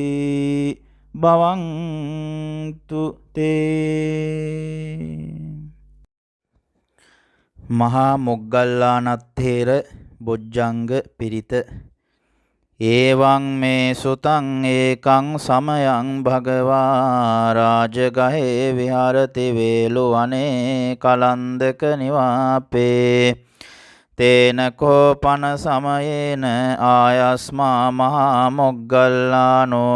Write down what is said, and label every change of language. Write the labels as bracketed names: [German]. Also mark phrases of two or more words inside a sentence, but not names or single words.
[Pali] භවන්තු තේ මහා මොග්ගල්ලානත්තේර බොජ්ජංග පිරිත ඒවං මේ සුතං ඒකං සමයං භගවා රාජගහේ විහරති වේලුවනේ කලන්දක නිවාපේ තේන කෝපන සමයේන ආයස්මා මහා මොග්ගල්ලානෝ